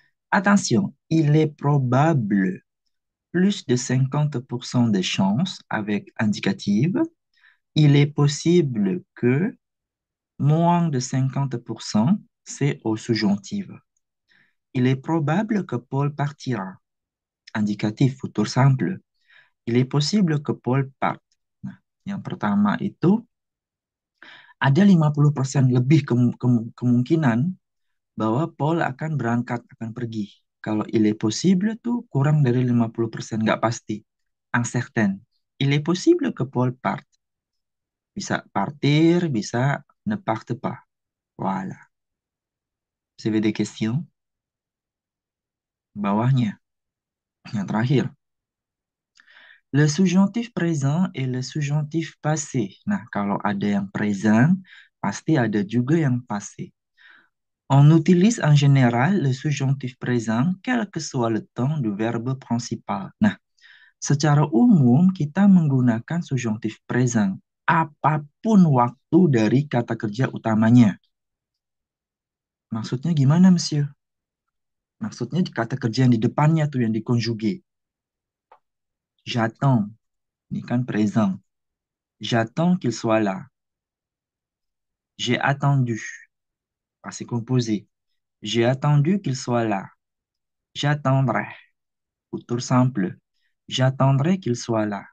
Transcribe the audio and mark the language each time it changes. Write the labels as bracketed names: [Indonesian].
[French] Attention, il est probable plus de 50% de chances avec indicative. Il est possible que moins de 50%, c'est au subjonctif. Il est probable que Paul partira. Indicatif futur simple. Il est possible que Paul parte. [Indonesian] Nah, yang pertama itu ada 50% lebih kemungkinan bahwa Paul akan berangkat, akan pergi. Kalau [French] il est possible [Indonesian] tuh kurang dari 50%, nggak pasti. Uncertain. [French] Il est possible que Paul parte. [Indonesian] Bisa [French] partir, [Indonesian] bisa [French] ne parte pas. Voilà. Vous avez des questions? [Indonesian] Bawahnya. Yang terakhir. [French] Le subjonctif présent et le subjonctif passé. [Indonesian] Nah, kalau ada yang present, pasti ada juga yang passé. [French] On utilise en général le subjonctif présent quel que soit le temps du verbe principal. [Indonesian] Nah, secara umum kita menggunakan subjonctif present apapun waktu dari kata kerja utamanya. Maksudnya gimana, Monsieur? Maksudnya kata kerja yang di depannya tuh yang dikonjuge. [French] J'attends, [Indonesian] ini kan [French] présent. J'attends qu'il soit là. J'ai attendu, passé composé. J'ai attendu qu'il soit là. J'attendrai, futur simple. J'attendrai qu'il soit là.